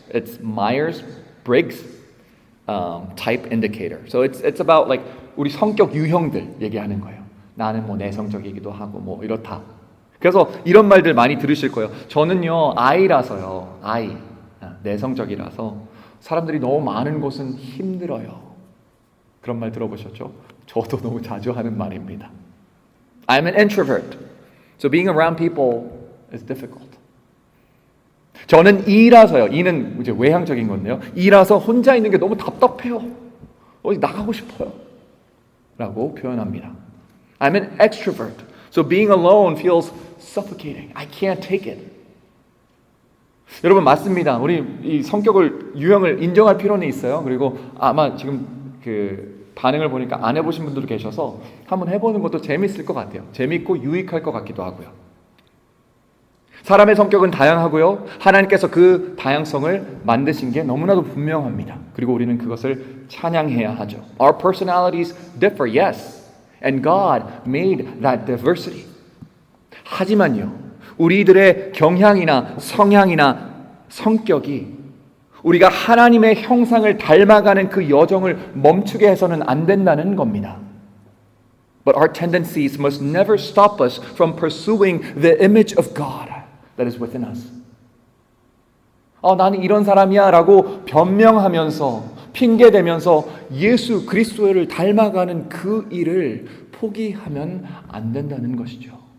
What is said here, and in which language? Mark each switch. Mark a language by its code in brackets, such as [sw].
[en] It's Myers-Briggs type indicator. So it's about like [ko] 우리 성격 유형들 얘기하는 거예요. 나는 뭐 내성적이기도 하고 뭐 이렇다. 그래서 이런 말들 많이 들으실 거예요. 저는요 I라서요. 내성적이라서 사람들이 너무 많은 곳은 힘들어요. 그런 말 들어보셨죠? 저도 너무 자주 하는 말입니다. [en] I'm an introvert. So being around people is difficult. [ko] 저는 E라서요. E는 이제 외향적인 건데요. E라서 혼자 있는 게 너무 답답해요. 어디 나가고 싶어요. 라고 표현합니다. [en] I'm an extrovert. So being alone feels suffocating. I can't take it. [ko] 여러분 맞습니다. 우리 이 성격을 유형을 인정할 필요는 있어요. 그리고 아마 지금 그 반응을 보니까 안 해보신 분들도 계셔서 한번 해보는 것도 재밌을 것 같아요. 재밌고 유익할 것 같기도 하고요. 사람의 성격은 다양하고요. 하나님께서 그 다양성을 만드신 게 너무나도 분명합니다. 그리고 우리는 그것을 찬양해야 하죠. [en] Our personalities differ, yes. And God made that diversity. [ko] 하지만요, 우리들의 경향이나 성향이나 성격이 우리가 하나님의 형상을 닮아가는 그 여정을 멈추게 해서는 안 된다는 겁니다. [en] But our tendencies must never stop us from pursuing the image of God that is within us. [ko] 나는 이런 사람이야 라고 변명하면서 핑계대면서 예수 그리스도를 닮아가는 그 일을 포기하면 안 된다는 것이죠.